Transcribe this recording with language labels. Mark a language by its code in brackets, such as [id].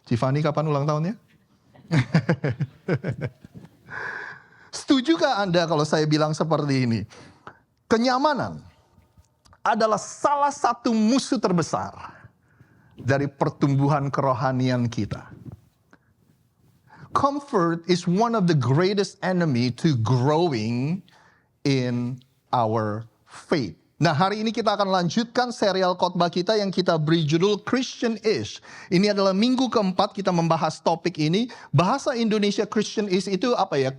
[id] Tiffany kapan ulang tahunnya? Setujukah Anda kalau saya bilang seperti ini? Kenyamanan adalah salah satu musuh terbesar dari pertumbuhan kerohanian kita. [en] Comfort is one of the greatest enemy to growing in our faith. [id] Nah, hari ini kita akan lanjutkan serial khotbah kita yang kita beri judul Christian-ish. Ini adalah minggu keempat kita membahas topik ini. Bahasa Indonesia Christian-ish itu apa ya?